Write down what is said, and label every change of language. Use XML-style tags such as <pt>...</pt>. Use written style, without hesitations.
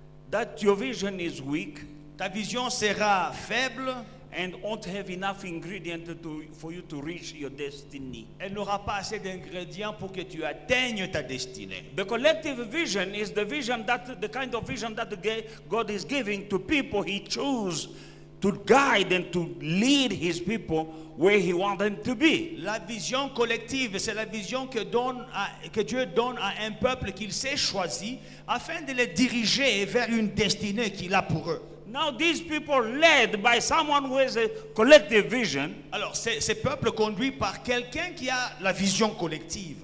<en>that your vision is weak</en> <fr>ta vision sera faible,</fr> <en>and won't have enough ingredient for you to reach your destiny.</en> <fr>elle n'aura pas assez d'ingrédients pour que tu atteignes ta destinée.</fr> <en>The collective vision is the vision the kind of vision that God is giving to people He chose to guide and to lead His people where He wants them to be.</en> <fr>La vision collective, c'est la vision que Dieu donne à un peuple qu'il s'est choisi afin de les diriger vers une destinée qu'il a pour eux.</fr> <en>Now these people led by someone who has a collective vision,</en> <fr>Alors, ces peuples conduits par quelqu'un qui a la vision collective.</fr>